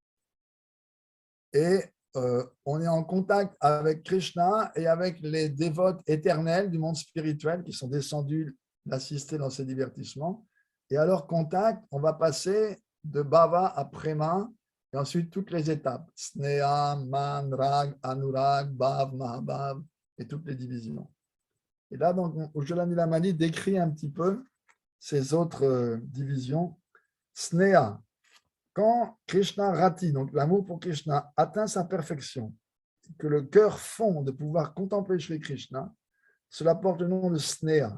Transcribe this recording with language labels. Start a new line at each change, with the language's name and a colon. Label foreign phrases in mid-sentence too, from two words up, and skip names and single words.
French: Et on est en contact avec Krishna et avec les dévotes éternels du monde spirituel qui sont descendus l'assister dans ces divertissements. Et à leur contact, on va passer de bhava à prema et ensuite toutes les étapes.
Sanskrit: स्नेह, मान, राग, अनुराग, भाव, महाभाव
French: et toutes les divisions. Et là, donc, Ujjvala Nilamani décrit un petit peu ces autres divisions. Sneha, Quand Krishna Rati, donc l'amour pour Krishna, atteint sa perfection, que le cœur fond de pouvoir contempler Shri Krishna, cela porte le nom de Sneha.